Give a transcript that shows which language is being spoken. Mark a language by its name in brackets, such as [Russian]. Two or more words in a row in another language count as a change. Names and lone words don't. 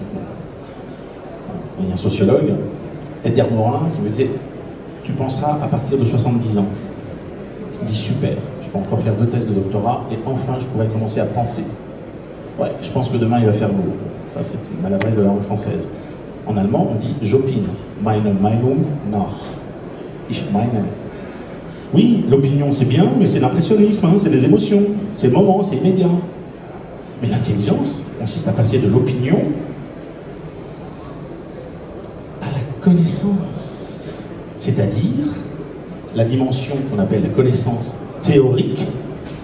[French] Il y a un sociologue, Edgar Morin, qui me disait tu penseras à partir de 70 ans. Je me dis super, je peux encore faire 2 thèses de doctorat et enfin je pourrais commencer à penser. Ouais, je pense que demain il va faire beau. Ça c'est une maladresse de la langue française. En allemand on dit j'opine. [German] Meine Meinung nach. Ich meine. [French] Oui, l'opinion c'est bien, mais c'est l'impressionnisme, hein, c'est des émotions, c'est le moment, c'est immédiat. Mais l'intelligence consiste à passer de l'opinion à la connaissance, c'est-à-dire la dimension qu'on appelle la connaissance théorique.